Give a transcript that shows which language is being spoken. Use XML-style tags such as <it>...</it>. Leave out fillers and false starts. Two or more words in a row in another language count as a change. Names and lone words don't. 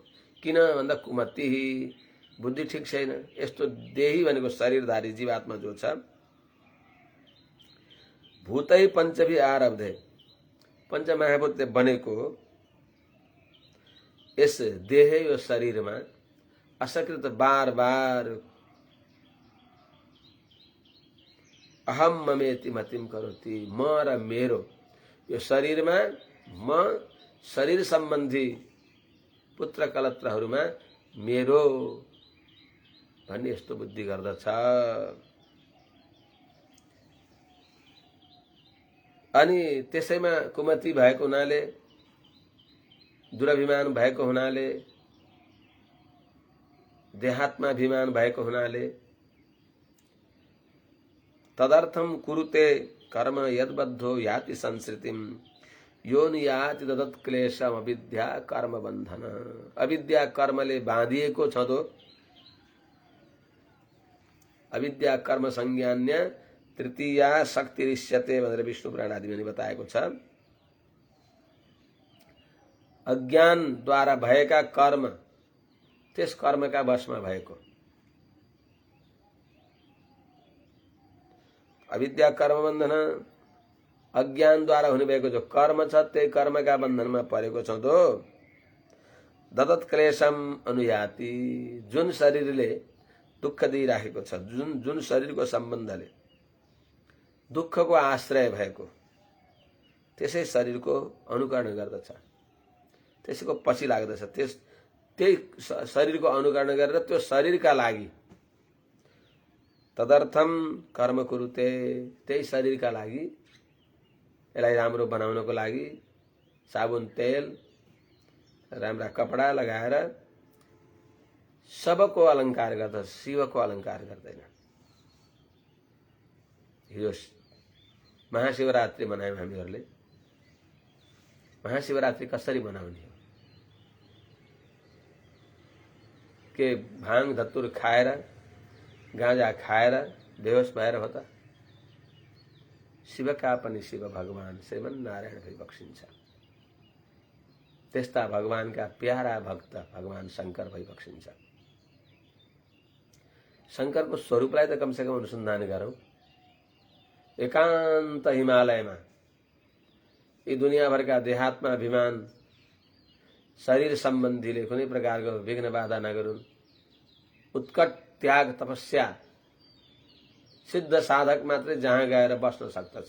<ne>किन भन्दा कुमति, बुद्धि ठिक छैन। यस्तो देही भनेको शरीरधारी जीवात्मा जो छ,</ne> <sa>भूतै पञ्चभि आरब्धे,</sa> <ne>पञ्चमहाभूतले बनेको यस देह यो शरीरमा असकृत बार बार</ne> <sa>अहम ममेति मतिम करोति,</sa> <ne>म र मेरो, यो शरीरमा म, शरीर सम्बन्धी पुत्र कलत्रहरूमा मेरो भन्ने यस्तो बुद्धि गर्दछ। अनि त्यसैमा कुमति भएको हुनाले, दुराभिमान भएको हुनाले, देहात्माभिमान भएको हुनाले,</ne> <sa>तदर्थम कुरुते कर्म यद्बद्धो याति संस्कृतिम योनि याति ददत् क्लेशम अविद्या कर्म बन्धन।</sa> <ne>अविद्या कर्मले बाँधिएको छँदो,</ne> <sa>अविद्या कर्म संज्ञान्य तृतीया शक्तिरिष्यते</sa> <ne>भनेर विष्णु पुराण आदिमा नि बताएको छ। अज्ञानद्वारा भएका कर्म त्यस कर्मका वशमा भएको।</ne> <sa>अविद्या कर्म बन्धन,</sa> <ne>अज्ञानद्वारा हुने भएको जो कर्म छ त्यही कर्मका बन्धनमा परेको छ।</ne> <sa>तो ददत् क्लेशम अनुयाति,</sa> <ne>जुन शरीरले दुःख दिइराखेको छ, जुन शरीरको सम्बन्धले दुःखको आश्रय भएको, त्यसै शरीरको अनुकरण गर्दछ, त्यसैको पछि लाग्दछ। त्यही शरीरको अनुकरण गरेर त्यो शरीरका लागि</ne> <sa>तदर्थम कर्म कुरुते,</sa> <ne>त्यही शरीरका लागि यसलाई राम्रो बनाउनको लागि साबुन तेल राम्रा कपडा लगाएर सबको अलङ्कार गर्दछ, शिवको अलङ्कार गर्दैन। हिजो महाशिवरात्रि मनायौँ हामीहरूले। महाशिवरात्रि कसरी मनाउने हो? के भाङ धतुर खाएर गाँजा खाएर बेहोस भएर हो त? शिवका पनि शिव भगवान श्रीमन नारायण भई बक्सिन्छ। त्यस्ता भगवानका प्यारा भक्त भगवान शंकर भई बक्सिन्छ। शंकरको स्वरूपलाई त कमसेकम अनुसन्धान गरौं। एकान्त हिमालयमा यी दुनियाँभरका देहात्मा अभिमान शरीर सम्बन्धीले कुनै प्रकारको विघ्न बाधा नगरून्। उत्कट त्याग तपस्या सिद्ध साधक मात्रै जहाँ गएर बस्न सक्दछ।</ne>